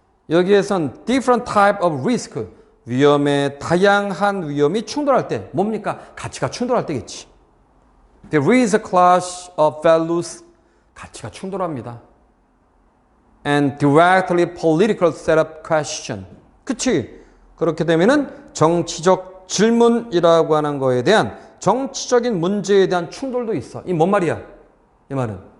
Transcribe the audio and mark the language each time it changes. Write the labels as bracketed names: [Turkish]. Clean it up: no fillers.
[Korean] 여기에선 [English] different type of risk. [Korean] 위험의 다양한 위험이 충돌할 때 뭡니까? 가치가 충돌할 때겠지. [English] There is a clash of values. [Korean] 가치가 충돌합니다. [English] And directly political setup question. [Korean] 그치? 그렇게 되면은 정치적 질문이라고 하는 거에 대한 정치적인 문제에 대한 충돌도 있어. 이 뭔 말이야? 이 말은.